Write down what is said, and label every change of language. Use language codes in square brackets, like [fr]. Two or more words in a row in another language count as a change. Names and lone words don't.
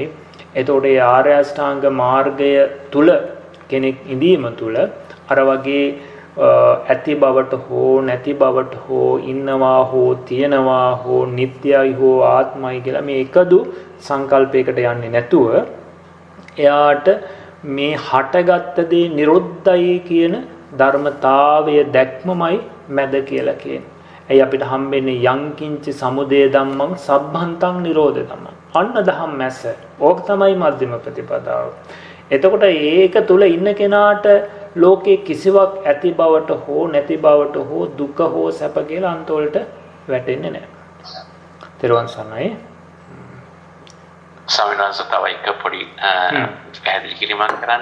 [si] එතකොට ඒ ආර්ය අෂ්ටාංග මාර්ගය තුල කෙනෙක් ඉඳීම තුල අර වගේ ඇති බවට හෝ නැති බවට හෝ ඉන්නවා හෝ තියනවා හෝ නිට්ටයයි හෝ ආත්මයි කියලා මේ එකදු සංකල්පයකට යන්නේ නැතුව එයාට මේ හටගත්ත දේ නිරුද්ධයි කියන ධර්මතාවය දැක්මමයි මැද කියලා කියන්නේ. ඇයි අපිට හම්බෙන්නේ [pi] යංකින්ච සමුදය ධම්මං සබ්බන්තං නිරෝධ ධම්මං. [si] අන්න දහම් මැස. ඕක තමයි මධ්‍යම ප්‍රතිපදාව. එතකොට ඒක තුල ඉන්න කෙනාට ලෝකේ කිසිවක් ඇති බවට හෝ නැති බවට හෝ දුක හෝ සැප කියලා අන්තවලට වැටෙන්නේ නැහැ. තෙරුවන් සරණයි. ස්වාමීන් වහන්සේ තව එක පොඩි පැහැදිලි කිරීමක් කරන්න.